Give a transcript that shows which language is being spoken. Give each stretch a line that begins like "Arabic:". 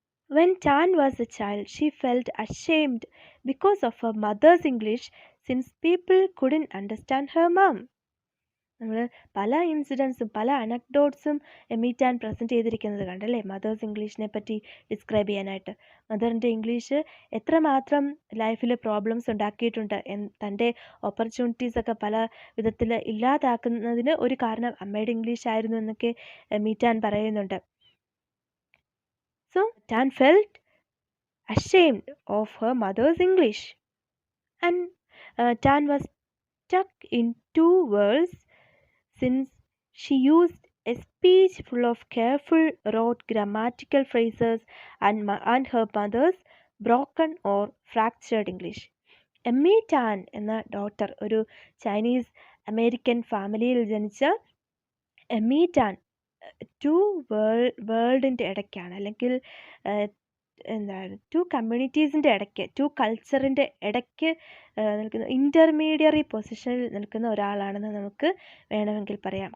English: When Tan was a child, she felt ashamed because of her mother's English since people couldn't understand her mom.
Malayalam: നമ്മൾ പല ഇൻസിഡൻസും പല അനക്ഡോട്ട്സും എമിറ്റാൻ present ചെയ്തിരിക്കുന്നത് കണ്ടല്ലേ mothers ഇംഗ്ലീഷിനെ പറ്റി describe ചെയ്യാനായിട്ട്. മദറിൻ്റെ English എത്രമാത്രം ലൈഫിൽ പ്രോബ്ലംസ് ഉണ്ടാക്കിയിട്ടുണ്ട്, തൻ്റെ ഓപ്പർച്യൂണിറ്റീസൊക്കെ പല വിധത്തിൽ ഇല്ലാതാക്കുന്നതിന് ഒരു കാരണം അമ്മയുടെ ഇംഗ്ലീഷ് ആയിരുന്നു എന്നൊക്കെ എമിറ്റാൻ പറയുന്നുണ്ട്.
English: So Tan felt ashamed of her mother's English, and Tan was stuck in two worlds since she used a speech full of careful rote grammatical phrases and her mother's broken or fractured English.
Malayalam: Emmy tan എന്ന daughter ഒരു Chinese American ഫാമിലിയിൽ ജനിച്ച എമ്മി tan to വേൾഡിൻ്റെ ഇടയ്ക്കാണ്, അല്ലെങ്കിൽ എന്താണ് to കമ്മ്യൂണിറ്റീസിൻ്റെ ഇടയ്ക്ക്, to കൾച്ചറിൻ്റെ ഇടയ്ക്ക് നിൽക്കുന്ന ഇൻ്റർമീഡിയറി പൊസിഷനിൽ നിൽക്കുന്ന ഒരാളാണെന്ന് നമുക്ക് വേണമെങ്കിൽ പറയാം.